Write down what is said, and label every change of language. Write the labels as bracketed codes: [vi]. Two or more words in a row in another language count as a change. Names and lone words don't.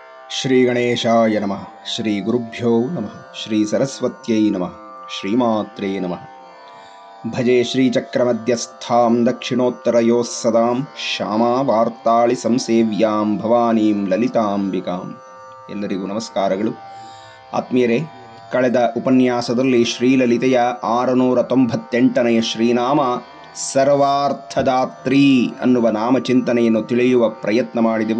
[sa] ಶ್ರೀ ಗಣೇಶಾಯ ನಮಃ. ಶ್ರೀ ಗುರುಭ್ಯೋ ನಮಃ. ಶ್ರೀ ಸರಸ್ವತ್ಯೈ ನಮಃ. ಶ್ರೀಮಾತ್ರೇ ನಮಃ. ಭಜೆ ಶ್ರೀಚಕ್ರಮಧ್ಯಸ್ಥಾಂ ದಕ್ಷಿಣೋತ್ತರಯೋಃ ಸದಾಂ ಶ್ಯಾಮಾ ವಾರ್ತಾಳಿ ಸಂಸೇವ್ಯಾಂ ಭವಾನೀಂ ಲಲಿತಾಂಬಿಕಾಂ. [kn] ಎಲ್ಲರಿಗೂ ನಮಸ್ಕಾರಗಳು. ಆತ್ಮೀಯರೇ, ಕಳೆದ ಉಪನ್ಯಾಸದಲ್ಲಿ ಶ್ರೀಲಲಿತೆಯ 698ನೇ ಶ್ರೀನಾಮ ಸರ್ವಾರ್ಥದಾತ್ರಿ ಅನ್ನುವ ನಾಮಚಿಂತನೆಯನ್ನು ತಿಳಿಯುವ ಪ್ರಯತ್ನ ಮಾಡಿದೆವು.